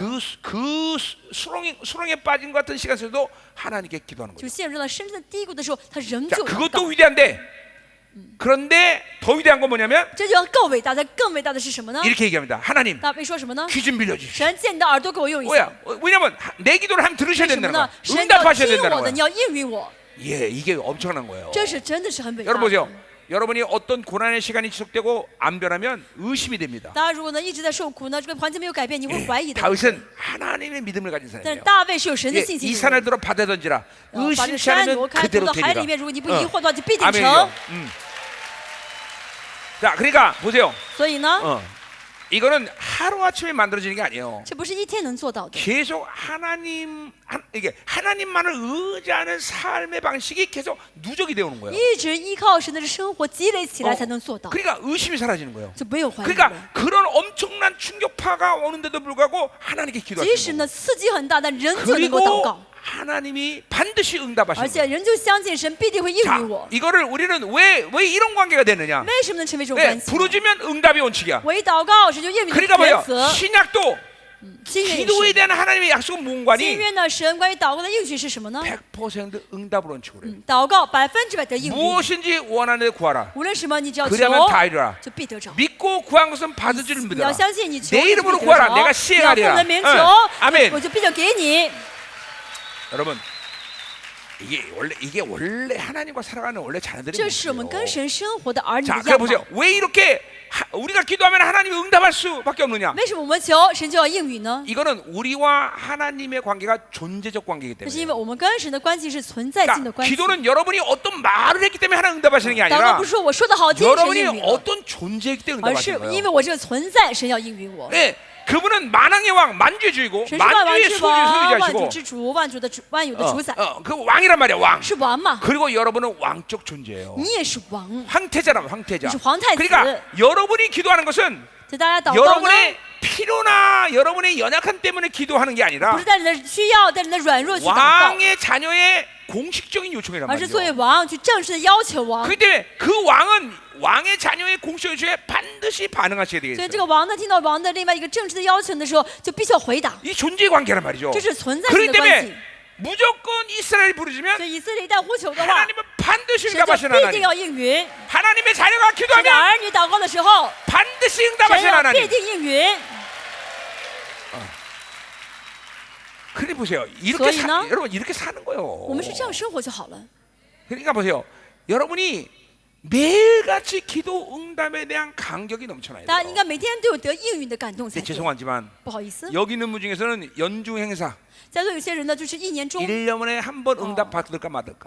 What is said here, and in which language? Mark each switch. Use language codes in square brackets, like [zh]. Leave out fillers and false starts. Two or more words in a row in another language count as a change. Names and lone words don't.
[ko] 그 수렁에 빠진 것 같은 시간 속에도 하나님께 기도하는 [zh] 就 [ko] 거죠. [zh] 陷入到深深的低谷的时候，他仍 [ko] 자, [zh] 旧祷 [ko] 그것도 [zh] 告。 [ko] 위대한데 그런데 더 위대한 건 뭐냐면 [zh] 这就要更伟大的，更伟大的是什么呢？ [ko] 이렇게 얘기합니다. 하나님 [zh] 大卫说什么呢？ [ko] 귀 좀 빌려주십시오. [zh] 神借你的耳朵给我用一下。 [ko] 뭐야? 왜냐면 내 기도를 하면 들으셔야 [zh] 为什么 [ko] 된다는 [zh] 呢 [ko] 거야. ？ [zh] 神要 [ko] 응답하셔야 [zh] 听 [ko] 된다는 [zh] 我的， [ko] 거야. [zh] 你要应允我， [ko] 예, 이게 엄청난 거예요. [zh] 这是真的是很伟大 [ko] 여러분 [zh] 的。 [ko] 보세요. 여러분이 어떤 고난의 시간이 지속되고 안 변하면 의심이 됩니다. [zh] 大家如果呢一直在受苦呢，这个环境没有改变，你会怀疑的。 [ko] 다윗은 하나님의 믿음을 가진 [zh] 但是 [ko] 사람이에요. [zh] 大卫是有神的 [ko] 예, [zh] 信心 [ko] 이 [zh] 的 [ko] 산을 [zh] 人。 [ko] 들어 바다에 던지라 [zh] 把这 [ko] 의심치 [zh] 山 [ko] 않으면 [zh] 挪开，丢 [ko] 그대로 [zh] 到海里 [ko] 되리라. [zh] 面，如果你不疑惑的话，就必定 [ko] 아멘이요. [zh] 成。 [ko] 자, 그러니까 보세요. [zh] 所以呢， [ko] 이거는 하루 아침에 만들어지는 게 아니에요. [zh] 这不是一天能做到的。 [ko] 계속 이게 하나님만을 의지하는 삶의 방식이 계속 누적이 되어 오는 거예요. [zh] 一直依靠神的生活积累起来才能做到， [ko] 그러니까 의심이 사라지는 거예요. [zh] 就没有怀疑了。 [ko] 그러니까 그런 엄청난 충격파가 오는데도 불구하고 하나님께 [zh] 即 [ko] 기도하시는 [zh] 使 [ko] 거예요. [zh] 呢刺激很大，但仍旧能够祷 [ko] 그리고 [zh] 告， [ko] 하나님이 반드시 [zh] 而 [ko] 응답하시는 [zh] 且 [ko] 거예요. [zh] 仍旧相信神必定会应 [ko] 자, [zh] 允我。 [ko] 이거를 우리는 왜 이런 관계가 되느냐? [zh] 为什么能成为这种 [ko] 네, [zh] 关系？ [ko] 부르짖으면 응답이 원칙이야. [zh] 我一祷告，神就应允的 [ko] 그러니까 [zh] 原 [ko] 뭐예요? [zh] 则。 [ko] 신약도 [zh] 新约也 [ko] 기도에 [zh] 是， [ko] 대한 하나님의 약속은 [zh] 新 [ko] 무관이 [zh] 约呢，神关于祷告的应许是什么呢？ [ko] 100% 응답을 원칙으로 해요. [zh] 祷告100%得应允， [ko] 무엇인지 원하는 데 구하라. [zh] 无论什么，你只要求， [ko] 그러면 다 이루라. [zh] 就必得着。 [ko] 믿고 구한 것은 받을 줄 [zh] 你要 [ko] 믿어라. [zh] 相信，你求 [ko] 내 [zh] 就必 [ko] 이름으로 [zh] 得 [ko] 구하라. [zh] 着。 [ko] 내가 [zh] 你要奉 [ko] 시행하리라. [zh] 我的名求 [ko] 응. 아멘. [zh] 我就必定给你。 [ko] 여러분, 이게 원래 하나님과 살아가는 원래 자녀들의 [zh] 这是我们跟 [ko] 모습이에요. [zh] 神生活的儿女 [ko] 자, [zh] 的 [ko] 그래 [zh] 样貌。 [ko] 보세요. 왜 이렇게 우리가 기도하면 하나님이 응답할 수밖에 없느냐? [zh] 为什么我们求神就要应允呢？ [ko] 이거는 우리와 하나님의 관계가 존재적 관계이기 [zh] 这是因为 [ko] 때문에. [zh] 我们跟神的关系是存在性的 [ko] 그러니까 [zh] 关系。 [ko] 기도는 여러분이 어떤 말을 했기 때문에 하나님 응답하시는 게 [zh] 祷告 [ko] 아니라 [zh] 不是说我说的好听，神应 [ko] 여러분이 [zh] 允了， [ko] 어떤 존재이기 때문에 [zh] 而是 [ko] 응답하시는 [zh] 因 [ko] 거예요. [zh] 为我这个存在，神要应允我。 [ko] 네, 그분은 만왕의 왕, 만주의 주이고 [zh] 神是万王 [ko] 만주의 [zh] 之王，万主 [ko] 소유자시고 [zh] 之主，万主的主，万有的主宰， [ko] 그 왕이란 말이야, 왕. [zh] 是王嘛？ [ko] 그리고 여러분은 왕적 존재예요. [zh] 你也是王， [ko] 황태자라면 황태자. [zh] 你是皇太子。 [ko] 그러니까 여러분이 기도하는 것은 [zh] 所以大家祷告呢， [ko] 여러분의 필요나 여러분의 연약함 때문에 기도하는 게 [zh] 不 [ko] 아니라 [zh] 是带着你的需要，带着你的软弱去祷告， [ko] 왕의 자녀의 공식적인 요청이란 [zh] 而是作为 [ko] 말이죠. [zh] 王去正式的要求王。 [ko] 그렇기 때문에 그 왕은 왕의 자녀의 공식 요청에 반드시 반응하셔야 [zh] 所以 [ko] 되겠어요. [zh] 这个王呢，听到王的另外一个正式的要求的时候，就必须要回答， [ko] 이 존재 관계란 말이죠. [zh] 这是存在性 [ko] 그렇기 [zh] 的关系 [ko] 때문에 。 무조건 이스라엘이 부르시면 [zh] 所以以色列一旦呼求的话， [ko] 하나님은 반드시 [zh] 神就 [ko] 응답하시는 [zh] 必定 [ko] 하나님. [zh] 要应允。 [ko] 하나님의 자녀가 [zh] 神的 [ko] 기도하면 [zh] 儿女祷告的时候， [ko] 반드시 [zh] 神 [ko] 응답하시는 [zh] 要必 [ko] 하나님. [zh] 定应允。 [ko] 그래 보세요. 이렇게 소리나? 여러분 이렇게 사는 [zh] 我 [ko] 거예요. [zh] 们是这样生活就好了。 [ko] 그러니까 보세요. 여러분이 매일같이 기도 응답에 대한 간격이 넘쳐나요. [zh] 大家应该每天都有得应允的感动才 [ko] 근데 [zh] 对。 [ko] 죄송하지만 [zh] 不好意思， [ko] 여기 있는 분 중에서는 연중 행사 [zh] 在座有些人呢，就是一年中 [ko] 1년에 한 번 응답 받을까 말까.